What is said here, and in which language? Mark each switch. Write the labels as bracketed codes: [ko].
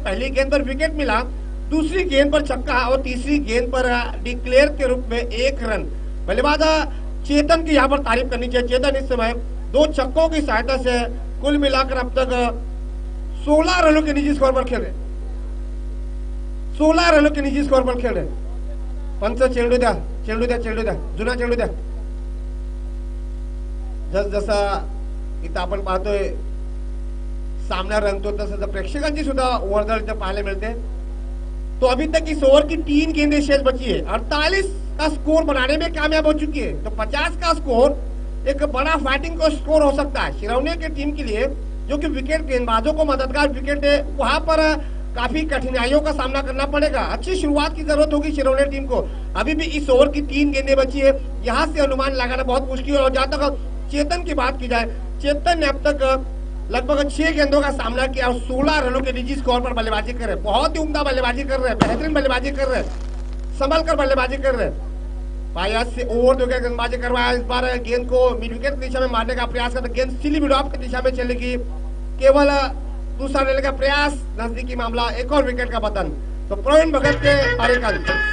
[hi] पहली गेंद पर विकेट मिला, दूसरी गेंद पर छक्का और तीसरी गेंद पर डिक्लेयर के रूप में 1 रन। बल्लेबाज चेतन की यहाँ पर तारीफ करनी चाहिए। चेतन इस समय 2 छक्कों की सहायता से कुल मिलाकर अब तक 16 रनों के निजी स्कोर पर खेल रहे। 16 रनों के निजी स्कोर पर खेल रहे। [mr] पंच चेंडू द्या, चेंडू द्या, चेंडू द्या, जुना चेंडू द्या। जसा इथं आपण पाहतोय सामना रंगतो, तसं प्रेक्षकांची सुद्धा वर्दळ इथं पाहायला मिळते। [hi] तो अभी तक इस ओवर की 3 गेंदें शेष बची है। 48 का स्कोर बनाने में कामयाब हो चुकी है। तो 50 का स्कोर एक बड़ा फाइटिंग का स्कोर हो सकता है शिरौने की टीम के लिए, जो कि विकेट गेंदबाजों को मददगार विकेट है। वहां पर काफी कठिनाइयों का सामना करना पड़ेगा। अच्छी शुरुआत की जरूरत होगी शिरौने टीम को। अभी भी इस ओवर की 3 गेंदें बची है। यहाँ से अनुमान लगाना बहुत मुश्किल है। और जहां तक चेतन की बात की जाए, चेतन ने अब तक लगभग 6 गेंदों का सामना किया और 16 रनों के निजी स्कोर पर बल्लेबाजी कर रहे हैं। बहुत ही उम्दा बल्लेबाजी कर रहे हैं, बेहतरीन बल्लेबाजी कर रहे हैं, संभल कर बल्लेबाजी कर रहे हैं। बायस से ओवर दो गेंदबाजी करवाया। इस बार गेंद को मिड विकेट की दिशा में मारने का प्रयास करते, गेंद सिली मिड ऑफ की दिशा में चलेगी। केवल दूसरा लेने का प्रयास, नजदीकी मामला, एक और विकेट का पतन। तो प्रवीण भगत के कार्यकाल